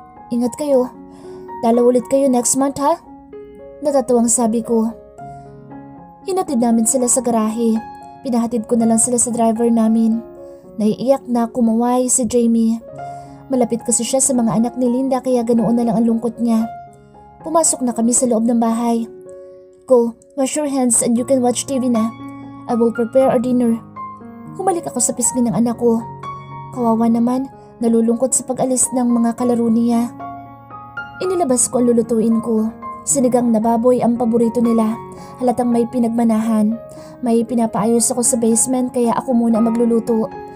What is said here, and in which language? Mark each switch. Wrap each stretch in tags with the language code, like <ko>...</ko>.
<tl>Ingat kayo. Dalaw ulit kayo next month ha? Natatuwang sabi ko. Hinatid namin sila sa garahe. Pinahatid ko na lang sila sa driver namin. Naiiyak na kumaway si Jamie. Malapit kasi siya sa mga anak ni Linda kaya ganoon na lang ang lungkot niya. Pumasok na kami sa loob ng bahay.</tl> <en>Go, wash your hands and you can watch TV na. I will prepare our dinner.</en> <tl>Humalik ako sa pisngi ng anak ko. Kawawa naman, nalulungkot sa pag-alis ng mga kalaro niya. Inilabas ko ang lulutuin ko. Sinigang na baboy ang paborito nila. Halatang may pinagmanahan. May pinapaayos ako sa basement kaya ako muna magluluto.</tl>